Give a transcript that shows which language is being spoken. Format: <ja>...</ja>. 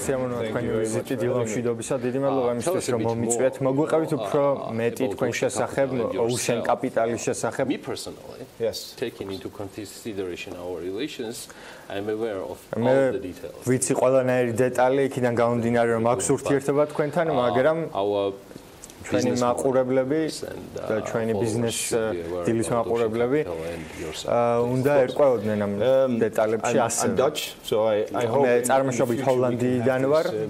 <ka>სასიამოვნოა თქვენი ვიზიტი დილა მშვიდობისა. დიდი მადლობა იმისთვის, რომ მომიწვიეთ. მოგვიყევით უფრო მეტი თქვენ შესახებ ოუშენ კაპიტალის შესახებ.</ka> <en>Me personally, yes, taking into consideration our relations, I'm aware of all the details.</en> <ka>ვიცი ყველანაირი დეტალი, იქიდან გამომდინარე, რომ აქვს ურთიერთობა თქვენთან, მაგრამ ჩვენი მაყურებლები და ჩვენი ბიზნეს დილის მაყურებლები უნდა ერკვეოდნენ ამ დეტალებში ასე. მე წარმოშობით ჰოლანდიიდან ვარ.</ka>